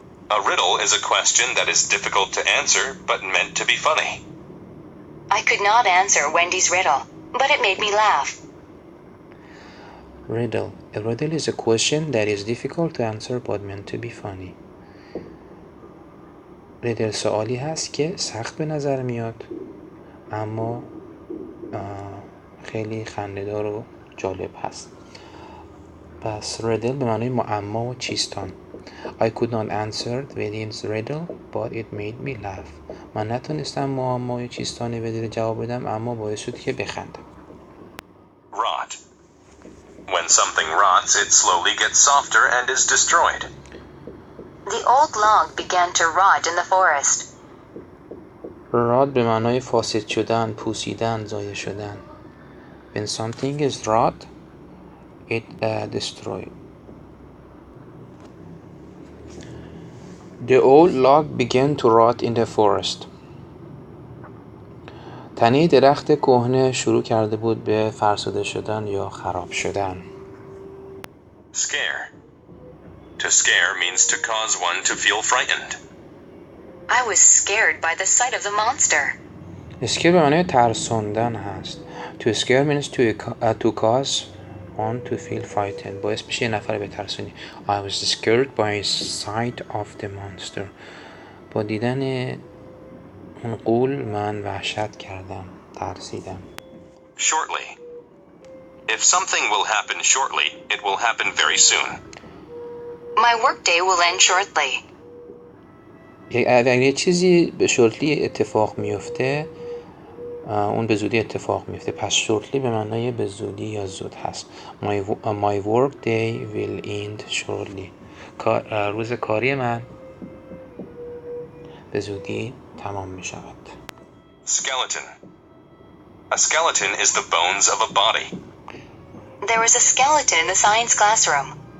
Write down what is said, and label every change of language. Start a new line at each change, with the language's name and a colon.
English: A riddle is a question that is difficult to answer but meant to be funny. I could not answer Wendy's riddle, but it made me laugh. Riddle. A riddle is a question that is difficult to answer but meant to be funny.
Persian: riddle سوالی هست که سخت به نظر میاد اما خیلی خنده‌دار و جالب هست. پس riddle به معنای معما و چیستان.
English: I could not answer Wendy's riddle but it made me laugh.
Persian: من نتونستم معمای چیستان ودیل جواب بدم اما باعث شد که بخندم.
English: Rot. When something rots, it slowly gets softer and is destroyed. The old log began to rot in the forest.
Persian: rot به معنای فاسد شدن، پوسیدن، ضایع شدن.
English: When something is rot, it destroyed. The old log began to rot in the forest.
Persian: تنه درخت کهنه شروع کرده بود به فرسوده شدن یا خراب شدن.
English: Scare. To scare means to cause one to feel frightened. I was scared by the sight of the monster.
Persian: اسکر به معنی ترساندن هست.
English: To scare means to cause one to feel frightened.
Persian: باعث میشه یه نفر بترسونی.
English: I was scared by sight of the monster.
Persian: با دیدن اون غول من وحشت کردم، ترسیدم.
English: Shortly. If something will happen shortly, it will happen very soon. My workday will end shortly.
Persian: اگر یه چیزی به شورتلی اتفاق میفته اون به زودی اتفاق میفته. پس شورتلی به معنای به زودی یا زود هست.
English: My work day will end shortly.
Persian: روز کاری من به زودی تمام می شود.
English: Skeleton. A skeleton is the bones of a body. There was a skeleton in the science classroom.